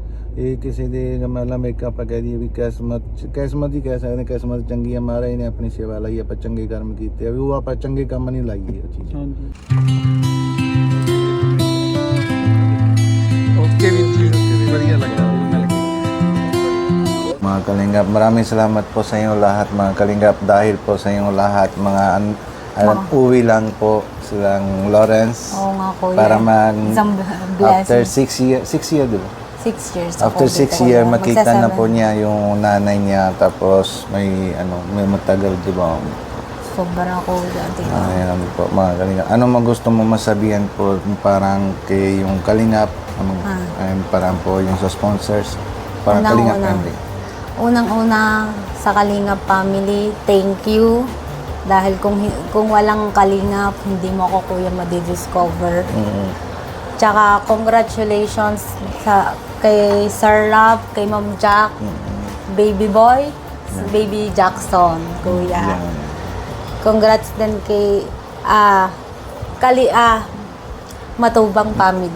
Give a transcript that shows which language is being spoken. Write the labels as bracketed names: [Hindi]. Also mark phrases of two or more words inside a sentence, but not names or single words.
[Punjabi] ਇਹ ਕਿਸੇ ਦੇ ਮਤਲਬ ਇੱਕ ਆਪਾਂ ਕਹਿ ਦਈਏ ਵੀ ਕਿਸਮਤ ਹੀ ਕਹਿ ਸਕਦੇ, ਕਿਸਮਤ ਚੰਗੀ ਆ, ਮਹਾਰਾਜ ਨੇ ਆਪਣੀ ਸੇਵਾ ਲਈ, ਆਪਾਂ ਚੰਗੇ ਕਰਮ ਕੀਤੇ ਆ, ਵੀ ਉਹ ਆਪਾਂ ਚੰਗੇ ਕੰਮ ਨਹੀਂ ਲਾਈਏ ਉਹ ਚੀਜ਼। ਹਾਂਜੀ ਓਕੇ ਵੀਰ ਜੀ, ਵਧੀਆ ਲੱਗਾ ਮਿਲ ਕੇ। [Filipino] Mga Kalingap, maraming salamat po sa inyo lahat mga Kalingap, dahil po sa inyo lahat mga uwi lang po silang Lawrence. Oo nga, kuya. Para Isang after blessing. 6 years diba? 6 years. [English] After 6 years [Filipino] makita na po niya yung nanay niya, tapos may matagal diba? Sobra ko dati. Ayan po mga Kalingap. Ano gusto mo masabihan po parang kay yung Kalingap, parang po yung sa sponsors, parang Kalingap family. Unang-una sa Kalingap family, [English] thank you. [Filipino] Dahil kung walang Kalingap, hindi mo ako kuya madidiscover. Tsaka congratulations kay Sir Rob, kay Ma'am Jack, Baby Boy, Baby Jackson, kuya. Congrats din kay Matubang family.